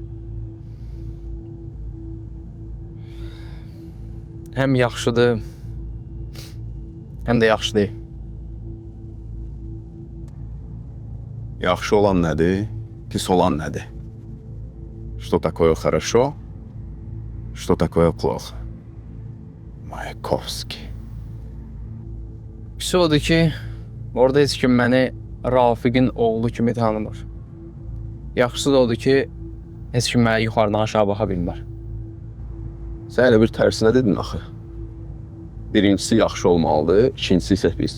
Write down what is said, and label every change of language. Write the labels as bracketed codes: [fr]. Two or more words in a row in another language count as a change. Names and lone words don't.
[az] Həm yaxşıdır, həm də yaxşı deyil. Yaxşı olan nədir? Pis olan nədir? [ru] Что такое хорошо? Что такое плохо? [az] Mayakovski. Pis odur ki, orada heç kim məni Rafiqin oğlu kimi tanımır. Yaxşısı da odur ki, heç kim mənə yuxarıdan aşağı baxa bilmir. Sən elə bir tərsinə dedin axı. Birincisi yaxşı olmalıdır, ikincisi isə pis.